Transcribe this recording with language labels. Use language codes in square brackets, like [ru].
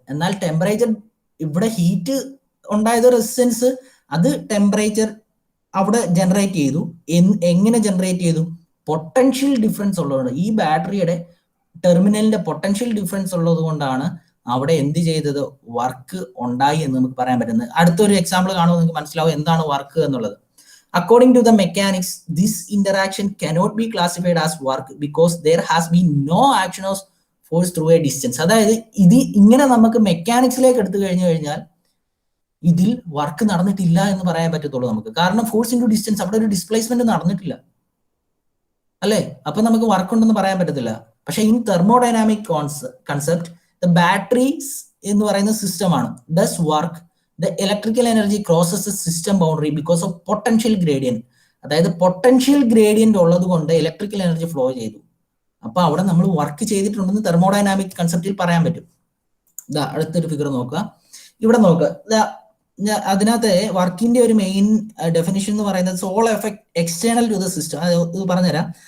[ml] എന്നാൽ ടെമ്പറേച്ചർ ഇവിടെ ഹീറ്റ് ഉണ്ടായത് റെസിസ്റ്റൻസ്, അത് ടെമ്പറേച്ചർ അവിടെ ജനറേറ്റ് ചെയ്തു. എങ്ങനെ ജനറേറ്റ് ചെയ്തു? പൊട്ടൻഷ്യൽ ഡിഫറൻസ് ഉള്ളതുകൊണ്ട്, ഈ ബാറ്ററിയുടെ ടെർമിനലിന്റെ പൊട്ടൻഷ്യൽ ഡിഫറൻസ് ഉള്ളത് കൊണ്ടാണ് അവിടെ എന്ത് ചെയ്തത്? വർക്ക് ഉണ്ടായി എന്ന് നമുക്ക് പറയാൻ പറ്റുന്നത്. അടുത്തൊരു എക്സാമ്പിൾ കാണുമ്പോൾ നിങ്ങൾക്ക് മനസ്സിലാവും എന്താണ് വർക്ക് എന്നുള്ളത്. [en] According to the mechanics, this interaction cannot be classified as work because there has been no action of force through a distance. [ml] അതായത് ഇത് ഇങ്ങനെ നമുക്ക് മെക്കാനിക്സിലേക്ക് എടുത്തു കഴിഞ്ഞാൽ ഇതിൽ വർക്ക് നടന്നിട്ടില്ല എന്ന് പറയാൻ പറ്റത്തുള്ളൂ നമുക്ക്. കാരണം ഫോഴ്സ് ഇൻടു ഡിസ്റ്റൻസ്, അവിടെ ഒരു ഡിസ്പ്ലേസ്മെന്റ് നടന്നിട്ടില്ല അല്ലേ. അപ്പൊ നമുക്ക് വർക്ക് ഉണ്ടെന്ന് പറയാൻ പറ്റത്തില്ല. പക്ഷെ [en] in thermodynamic concept the batteries [ml] എന്ന് പറയുന്ന സിസ്റ്റമാണ് does work. [en] The electrical energy crosses the system boundary because of potential gradient. [ml] അതായത് പൊട്ടൻഷ്യൽ ഗ്രേഡിയന്റ് ഉള്ളത് കൊണ്ട് ഇലക്ട്രിക്കൽ എനർജി ഫ്ലോ ചെയ്തു. അപ്പൊ അവിടെ നമ്മൾ വർക്ക് ചെയ്തിട്ടുണ്ടെന്ന് തെർമോഡൈനാമിക് കൺസെപ്റ്റിൽ പറയാൻ പറ്റും. അടുത്തൊരു ഫിഗർ നോക്കുക, ഇവിടെ നോക്കുക. അതിനകത്ത് വർക്കിന്റെ ഒരു മെയിൻ ഡെഫിനിഷൻ എന്ന് പറയുന്നത് [en] Sole effect external to the system. [ml] ഇത് പറഞ്ഞുതരാം.